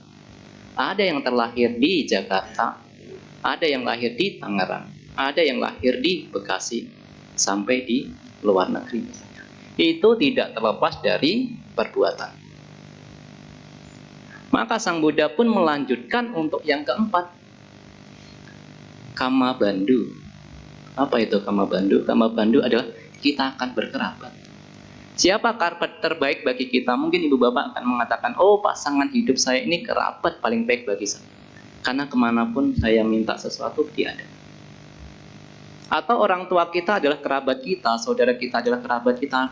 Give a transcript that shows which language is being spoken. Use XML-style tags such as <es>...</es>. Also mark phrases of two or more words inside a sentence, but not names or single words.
<id>Ada yang terlahir di Jakarta, ada yang lahir di Tangerang, ada yang lahir di Bekasi, sampai di luar negeri misalnya. Itu tidak terlepas dari perbuatan. Maka Sang Buddha pun melanjutkan untuk yang keempat.</id> <pi>Kama bandhu.</pi> <id>Apa itu</id> <pi>kama bandhu? Kama bandhu</pi> <id>adalah kita akan berkerabat. Siapa kerabat terbaik bagi kita? Mungkin Ibu Bapak akan mengatakan, oh pasangan hidup saya ini kerabat paling baik bagi saya. Karena kemanapun saya minta sesuatu, dia ada. Atau orang tua kita adalah kerabat kita, saudara kita adalah kerabat kita.</id>